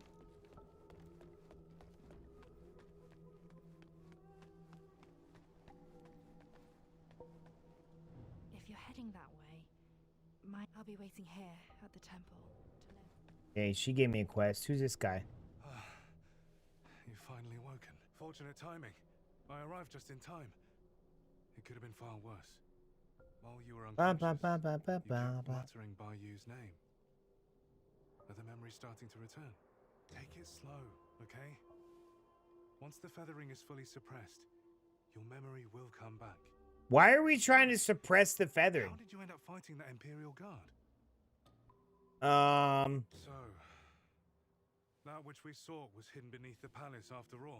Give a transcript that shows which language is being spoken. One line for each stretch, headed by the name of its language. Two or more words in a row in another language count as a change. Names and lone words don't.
English: If you're heading that way, I'll be waiting here at the temple to know. Okay, she gave me a quest. Who's this guy? You've finally woken. Fortunate timing. I arrived just in time. It could have been far worse. While you were Ba, unconscious, ba, ba, ba, ba, you kept ba. muttering Bayou's name. Are the memories starting to return? Take it slow, okay? Once the feathering is fully suppressed, your memory will come back. Why are we trying to suppress the feathering? How did you end up fighting that Imperial Guard? So, that which we sought was hidden beneath the palace after all.